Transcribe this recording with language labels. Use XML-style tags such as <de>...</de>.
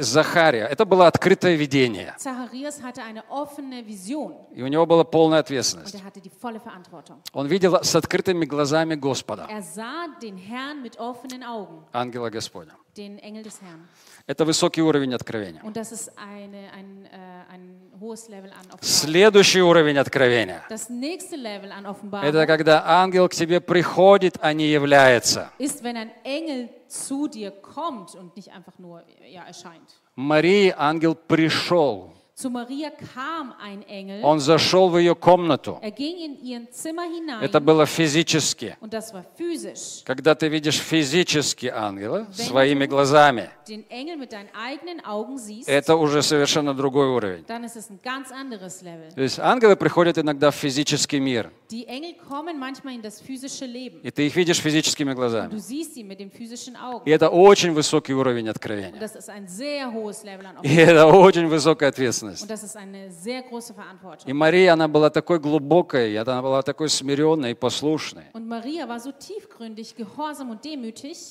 <ru>Захария, это было открытое видение.</ru> <de>Zacharias hatte eine offene Vision.</de> <ru>И у него была полная ответственность.</ru> <de>Und er hatte die volle Verantwortung.</de> <ru>Он видел с открытыми глазами Господа.</ru> <de>Er sah den Herrn mit offenen Augen.</de> <ru>Ангела Господня.</ru> <de>Den Engel des Herrn.</de> <ru>Это высокий уровень откровения.</ru> <de>Und das ist ein hohes Level an Offenbarung.</de> <ru>Следующий уровень откровения.</ru> <de>Das nächste Level an Offenbarung.</de> <ru>Это когда ангел к тебе приходит, а не является.</ru> <de>Ist, wenn ein Engel zu dir kommt und nicht einfach nur erscheint.</de> <ru>Марии ангел пришел.</ru> <de>Zu Maria kam ein Engel.</de> <ru>Он зашел в ее комнату.</ru> <de>Er ging in ihr Zimmer hinein.</de> <ru>Это было физически.</ru> <de>Und das war physisch.</de> <ru>Когда ты видишь физически ангела своими глазами,</ru> <de>den Engel mit deinen eigenen Augen siehst,</de> <ru>это уже совершенно другой уровень.</ru> <de>Dann ist es ein ganz anderes Level.</de> <ru>То есть ангелы приходят иногда в физический мир.</ru> <de>Die Engel kommen manchmal in das physische Leben.</de> <ru>И ты их видишь физическими глазами.</ru> <de>Und du siehst sie mit den physischen Augen.</de> <ru>И это очень высокий уровень откровения.</ru> <de>Und das ist ein sehr hohes Level an</de> <ru>Offenbarung. И это очень высокая ответственность.</ru> <de>Und das ist eine sehr große Verantwortung.</de> <ru>И Мария, она была такой глубокой, она была такой смиренной и послушной.</ru> <de>Und Maria war so tiefgründig, gehorsam und demütig.</de>